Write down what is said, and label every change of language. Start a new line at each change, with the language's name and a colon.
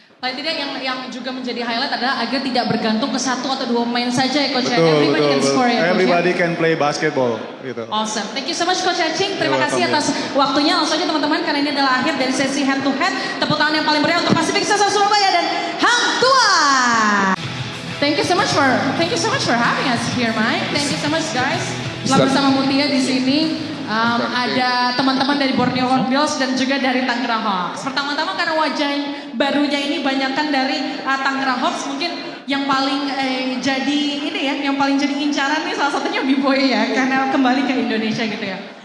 Indonesian: Paling tidak yang juga menjadi highlight adalah agar tidak bergantung ke satu atau dua pemain saja ya Coach.
English: Everybody can score ya Coach. Everybody can play basketball gitu. Awesome. Thank you so much Coach Cacing.
Indonesian: Terima kasih atas waktunya. Langsung aja teman-teman karena ini adalah akhir dari sesi head to head. Tepuk tangan yang paling meriah untuk Pacific Cesar Surabaya dan Hang Tuah.
English: Thank you so much for having us here, Mike. Thank you so much guys.
Indonesian: Telah bersama Mutia di sini. Ada teman-teman dari Borneo Hornbills dan juga dari Tangerang Hawks. Pertama-tama karena wajah barunya ini banyakkan dari Tangerang Hawks, mungkin yang paling yang paling jadi incaran nih salah satunya B-Boy ya, karena kembali ke Indonesia gitu ya.